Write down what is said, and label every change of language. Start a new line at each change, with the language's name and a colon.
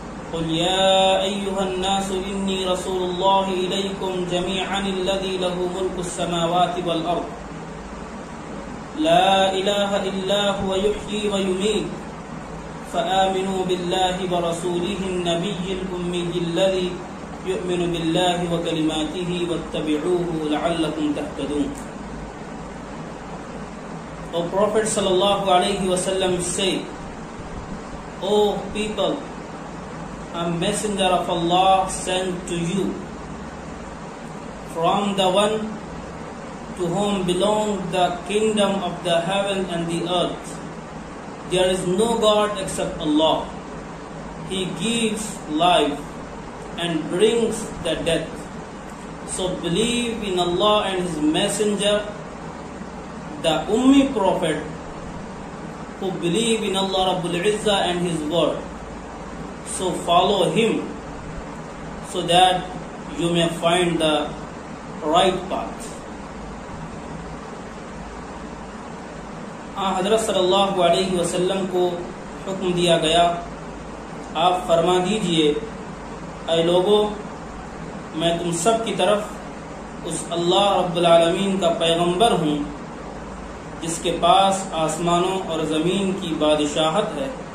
Arabic: قل يا أيها الناس إني رسول الله إليكم جميعا الذي له ملك السماوات والأرض لا إله إلا هو يحيي ويميت فآمنوا بالله ورسوله النبي الأمي الذي يؤمن بالله وكلماته واتبعوه لعلكم تهتدون.
English: O Prophet sallallahu alayhi wa sallam said, O people, a messenger of Allah sent to you from the one to whom belongs the kingdom of the heaven and the earth. There is no God except Allah. He gives life and brings the death. So believe in Allah and His messenger, the Ummi Prophet, who believe in Allah Rabbul Izzah and His word. So follow him so that you may find the right path.
Urdu: حضرت صلی اللہ علیہ وسلم کو حکم دیا گیا، آپ فرما دیجئے، اے لوگو، میں تم سب کی طرف اس اللہ رب العالمین کا پیغمبر ہوں جس کے پاس آسمانوں اور زمین کی بادشاہت ہے.